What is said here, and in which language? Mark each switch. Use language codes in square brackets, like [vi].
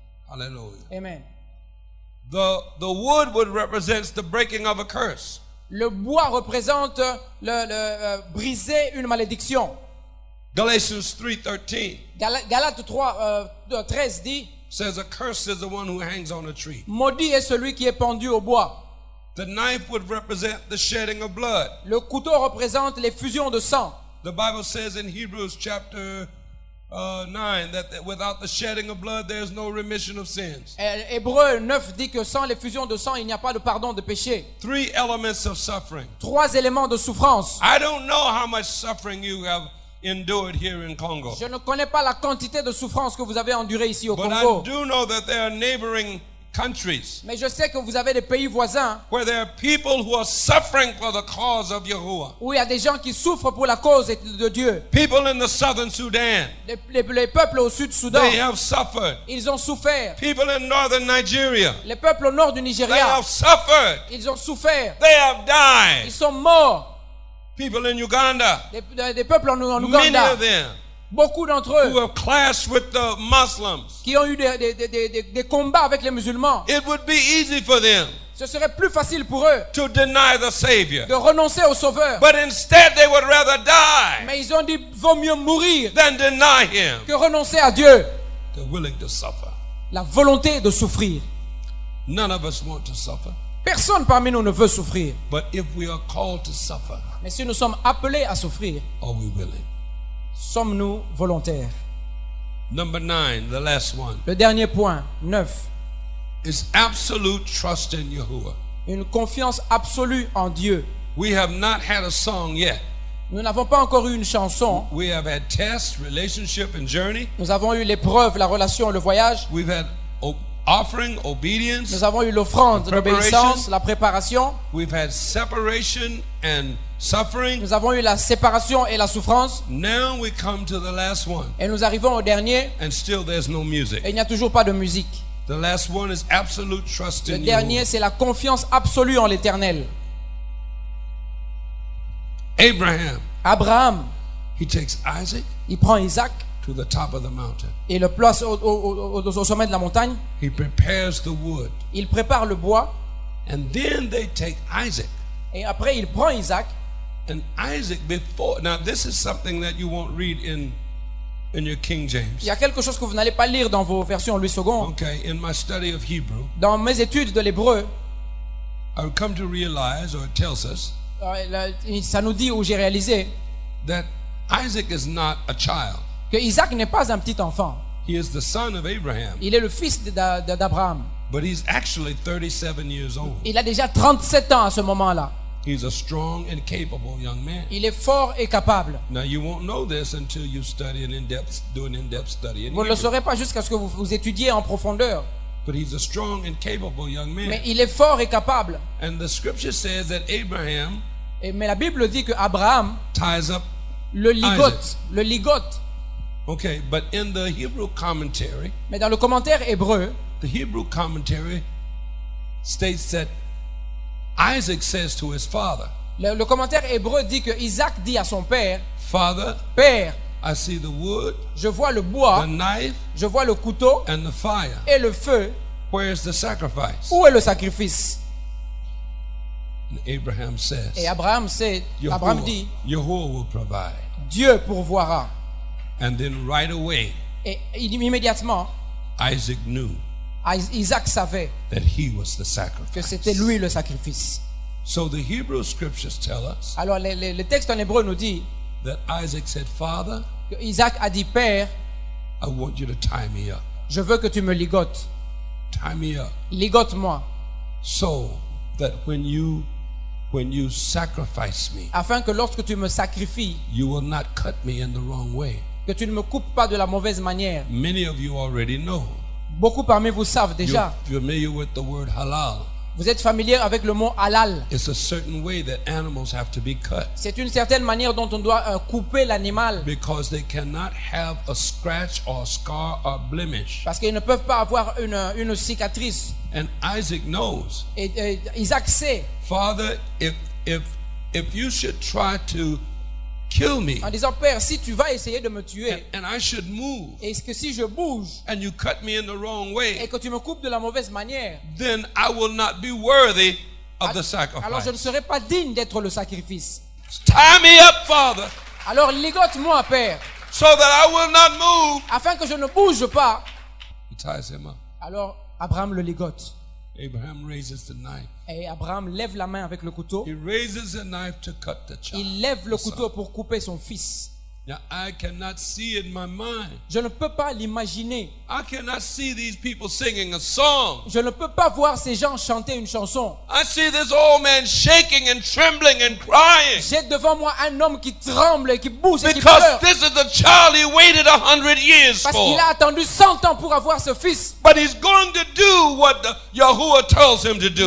[en] Hallelujah. Amen. The wood would represent the breaking of a curse. [fr] Le bois représente briser une malédiction. [en] Galatians 3:13 [fr] Galates 13 dit, [en] says, "Accursed is the one who hangs on a tree." [fr] maudit est celui qui est pendu au bois. [en] The knife would represent the shedding of blood. [fr] Le couteau représente l'effusion de sang. [en] The Bible says in Hebrews chapter 9 that without the shedding of blood, there is no remission of sins. [fr] Hébreux 9 dit que sans l'effusion de sang, il n'y a pas de pardon de péché. [en] 3 elements of suffering. [fr] 3 éléments de souffrance. [en] I don't know how much suffering you have endured here in Congo, [fr] Je ne connais pas la quantité de souffrance que vous avez endurée ici au [en] but I [fr] Congo. [en] do know that there are neighboring countries [fr] Mais je sais que vous avez des pays voisins [en] where there are people who are suffering for the cause of Yahuwah. [fr] où il y a des gens qui souffrent pour la cause de Dieu. [en] People in the southern Sudan, [fr] Les peuples au sud Soudan, [en] they have suffered. [fr] ils ont souffert. [en] People in northern Nigeria, [fr] Les peuples au nord du [en] they [fr] Nigeria, [en] have suffered. [fr] ils ont souffert. [en] They have [fr] Ils [en] died. [fr] sont morts. [en] People in Uganda, [fr] Des peuples en [en] many [fr] Ouganda, [en] of them [fr] beaucoup d'entre [en] who [fr] eux [en] have clashed with the Muslims. [fr] qui ont eu des combats avec les musulmans. [en] It would be easy for them [fr] Ce serait plus facile pour eux [en] to deny the Savior, [fr] de renoncer au Sauveur. [en] but instead they would rather die [fr] Mais ils ont dit, vaut mieux mourir [en] than deny Him. [fr] que renoncer à Dieu. [en] They're willing to suffer. [fr] La volonté de souffrir. [en] None of us want to suffer, [fr] Personne parmi nous ne veut souffrir. [en] but if we are called to suffer, [fr] Mais si nous sommes appelés à souffrir, [en] are we willing? [fr] sommes-nous volontaires? [en] Number 9, the last one, [fr] Le dernier point, 9. [en] is absolute trust in Yahuwah. [fr] Une confiance absolue en Dieu. [en] We have not had a song yet. [fr] Nous n'avons pas encore eu une chanson. [en] We have had tests, relationship, and journey. [fr] Nous avons eu l'épreuve, la relation, le voyage. [en] We've had offering, obedience. [fr] Nous avons eu l'offrande, [en] Preparation. [fr] l'obéissance, la préparation. [en] We've had separation and suffering. [fr] Nous avons eu la séparation et la souffrance. [en] Now we come to the last one, [fr] Et nous arrivons au dernier [en] and still there's no music. [fr] et il n'y a toujours pas de musique. [en] The last one is absolute trust [fr] Le [en] in [fr] dernier, [en] Yahuwah. [fr] c'est la confiance absolue en l'Éternel. [en] Abraham, [fr] Abraham, [en] he takes Isaac [fr] il prend Isaac [en] to the top of the mountain. [fr] et le place au sommet de la montagne. [en] He prepares the wood, [fr] Il prépare le bois [en] and then they take Isaac. [fr] et après il prend Isaac. [en] And Isaac before, now this is something that you won't read in your King James. [fr] Il y a quelque chose que vous n'allez pas lire dans vos versions Louis II. [en] Okay, in my study of Hebrew, [fr] Dans mes études de l'hébreu, [en] I would come to realize, or it tells us, [fr] ça nous dit, ou j'ai réalisé, [en] that Isaac is not a child. [fr] que Isaac n'est pas un petit enfant. [en] He is the son of Abraham, [fr] Il est le fils d'Abraham. [en] but he's actually 37 years old. [fr] Il a déjà 37 ans à ce moment-là. [en] He's a strong and capable young man. [fr] Il est fort et capable. [en] Now you won't know this until you study an do an in-depth study in [fr] Vous ne le [en] Hebrew. [fr] saurez pas jusqu'à ce que vous étudiez en profondeur. [en] But he's a strong and capable young man. [fr] Mais il est fort et capable. [en] And the scripture says that Abraham [fr] Mais la Bible dit que Abraham [en] ties up. [fr] le ligote. [en] Isaac. [fr] Le ligote. [en] Okay, but in the Hebrew commentary, [fr] Mais dans le commentaire hébreu, [en] the Hebrew commentary states that Isaac says to his father, [fr] le commentaire hébreu dit que Isaac dit à son père, [en] Father, [fr] Père, [en] I see the wood, [fr] je vois le [en] the [fr] bois, [en] knife, [fr] je vois le couteau [en] and the fire. [fr] et le feu. [en] Where is the sacrifice? [fr] Où est le sacrifice? [en] And Abraham [fr] Et [en] says, [fr] Abraham dit, [en] Yahuwah will provide. [fr] Dieu pourvoira. [en] And then right away, [fr] Et immédiatement, [en] Isaac knew [fr] Isaac savait [en] that he was the [fr] que [en] sacrifice. [fr] c'était lui le sacrifice. [en] So the Hebrew scriptures tell us [fr] Alors le texte en hébreu nous dit [en] that Isaac said, Father, [fr] que Isaac a dit, Père, [en] I want you to tie me up. [fr] je veux que tu me ligotes. [en] Tie me up [fr] Ligote-moi, [en] so that when you sacrifice me, [fr] afin que lorsque tu me sacrifies, [en] you will not cut me in the wrong way. [fr] que tu ne me coupes pas de la mauvaise manière. [en] Many of you already know. [fr] Beaucoup parmi vous savent [en] You're [fr] déjà. [en] familiar with the word halal. [fr] Vous êtes familier avec le mot halal. [en] It's a certain way that animals have to be cut [fr] C'est une certaine manière dont on doit couper l'animal. [en] because they cannot have a scratch or a scar or blemish. [fr] Parce qu'ils ne peuvent pas avoir une cicatrice. [en] And Isaac knows, [fr] Et Isaac sait, [en] Father, if you should try to kill me [fr] en disant, Père, si tu vas essayer de me tuer, [en] and I should move [fr] et que si je bouge, [en] and you cut me in the wrong [fr] et [en] way, [fr] que tu me coupes de la mauvaise manière, [en] then I will not be worthy of the [fr] alors je ne [en] sacrifice. [fr] serai pas digne d'être le sacrifice. [en] Tie me up, Father, [fr] Alors ligote-moi, Père, [en] so that I will not move. [fr] afin que je ne bouge pas. [en] He ties him up. [fr] Alors Abraham le ligote. [en] Abraham raises the knife. [fr] Et Abraham lève la main avec le couteau. [en] He raises the knife to cut the child. [fr] Il lève le couteau pour couper son fils. [en] Now I cannot see in my mind. [fr] Je ne peux pas l'imaginer. [en] I cannot see these people singing a song. [fr] Je ne peux pas voir ces gens chanter une chanson. [en] I see this old man shaking and trembling and crying. [fr] J'ai devant moi un homme qui tremble et qui bouge et qui [en] Because [fr] pleure. [en] this is the child he waited 100 years [fr] Parce [en] for. [fr] qu'il a attendu 100 ans pour avoir ce fils. [en] But he's going to do what the Yahuwah tells him to do.